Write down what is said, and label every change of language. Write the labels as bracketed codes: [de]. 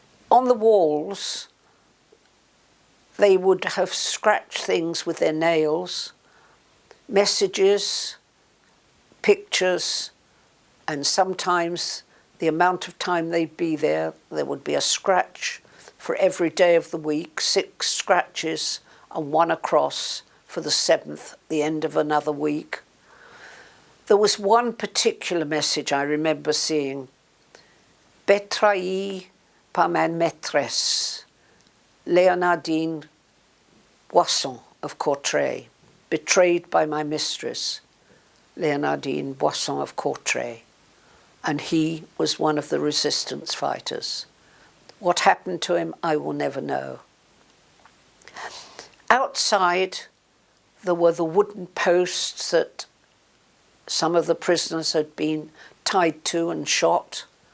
[en] On the walls, they would have scratched things with their nails, messages, pictures, and sometimes the amount of time they'd be there, there would be a scratch for every day of the week, 6 scratches and 1 across for the 7th, the end of another week. There was one particular message I remember seeing. [fr] Betrahi par ma maîtresse, Léonardine Boisson of Courtrai. [en] Betrayed by my mistress, Léonardine Boisson of Courtrai. And he was one of the resistance fighters. What happened to him, I will never know. Outside, there were the wooden posts that some of the prisoners had been tied to and shot.